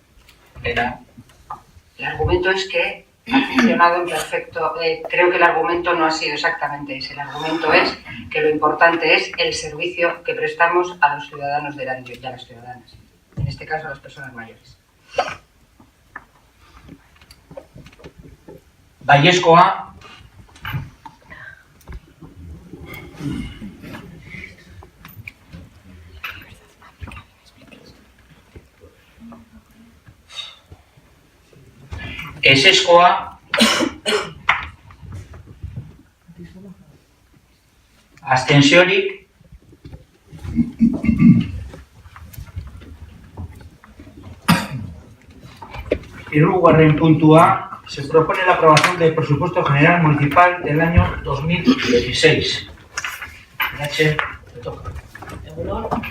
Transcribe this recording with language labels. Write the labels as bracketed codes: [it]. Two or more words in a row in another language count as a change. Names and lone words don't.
[es] El argumento es que ha funcionado en perfecto. Creo que el argumento no ha sido exactamente ese. El argumento es que lo importante es el servicio que prestamos a los ciudadanos de Erandio y a las ciudadanas. En este caso, a las personas mayores. [eu] baiezkoa, ezezkoa, abstentziorik, hirugarren puntua, [es] se propone la aprobación del presupuesto general municipal del año 2016. Nache, te toca. [eu] Egunon.